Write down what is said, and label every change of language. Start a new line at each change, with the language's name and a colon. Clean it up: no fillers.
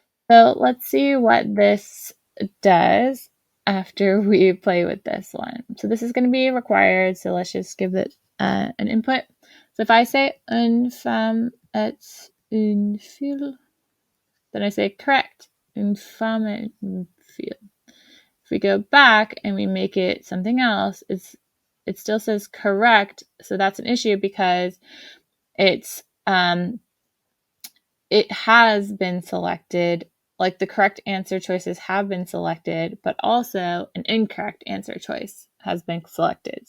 English: So let's see what this does after we play with this one. So this is going to be required, so let's just give it an input. So if I say
French: une femme est une fille,
English: then I say correct, une femme est une fille. If we go back and we make it something else, it still says correct, so that's an issue because it's it has been selected, like the correct answer choices have been selected, but also an incorrect answer choice has been selected.